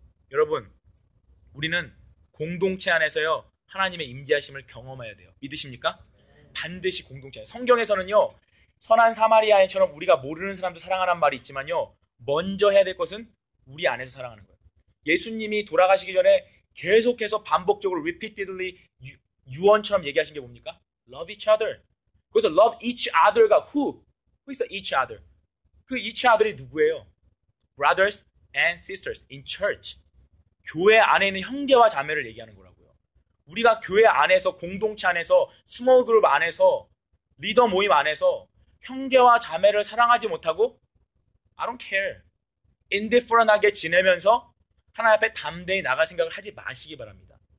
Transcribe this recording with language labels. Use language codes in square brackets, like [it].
[ko] 여러분, 우리는 공동체 안에서요, 하나님의 임재하심을 경험해야 돼요. 믿으십니까? 반드시 공동체. 성경에서는요, 선한 사마리아인처럼 우리가 모르는 사람도 사랑하라는 말이 있지만요, 먼저 해야 될 것은 우리 안에서 사랑하는 거예요. 예수님이 돌아가시기 전에 계속해서 반복적으로 repeatedly 유언처럼 얘기하신 게 뭡니까? [en] Love each other. 그래서 love each other가 who is the each other? [ko] 그 each other이 누구예요? [en] Brothers and sisters in church. [ko] 교회 안에 있는 형제와 자매를 얘기하는 거라고요. 우리가 교회 안에서, 공동체 안에서, 스몰 그룹 안에서, 리더 모임 안에서 형제와 자매를 사랑하지 못하고 [en] I don't care, [ko] indifferent하게 지내면서 하나님 앞에 담대히 나갈 생각을 하지 마시기 바랍니다.